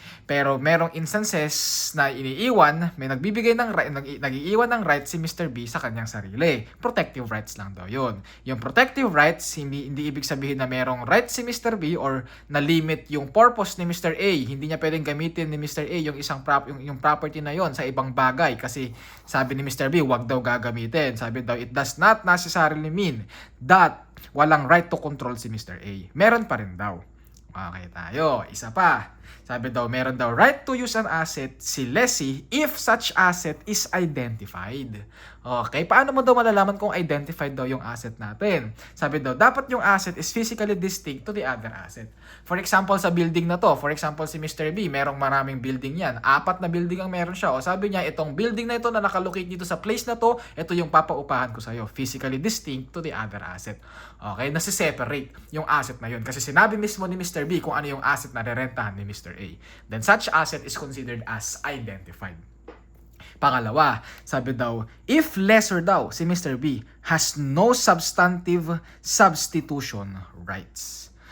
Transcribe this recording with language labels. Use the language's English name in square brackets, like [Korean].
[Filipino] Pero merong instances na iniiwan, may nagbibigay ng right, nag-iiwan ng right si Mr. B sa kanyang sarili. Protective rights lang daw yun. Yung protective rights, hindi ibig sabihin na merong right si Mr. B or na-limit yung purpose ni Mr. A. Hindi niya pwedeng gamitin ni Mr. A yung yung property na yon sa ibang bagay. Kasi sabi ni Mr. B, wag daw gagamitin. Sabi daw, [English] it does not necessarily mean that walang right to control si Mr. [Filipino] A. Meron pa rin daw. Okay tayo. Isa pa. Sabi daw, meron daw [English] right to use an asset si lessee if such asset is identified. [Filipino] Okay, paano mo daw malalaman kung identified daw yung asset natin? Sabi daw, dapat yung [English] asset is physically distinct to the other asset. [Filipino] For example, sa building na to, for example, si Mr. B, merong maraming building yan. 4 na building ang meron siya. O sabi niya, itong building na ito na nakalocate dito sa place na to, ito yung papaupahan ko sa'yo. [English] Physically distinct to the other asset. [Filipino] Okay, nasi-separate yung asset na yun. Kasi sinabi mismo ni Mr. [English] B [Filipino] kung ano yung [English] asset na rerentahan ni Mr. A. Then such asset is considered as identified. [Filipino] Pangalawa, sabi daw, [English] if lessor daw, si Mr. B, has no substantive substitution rights.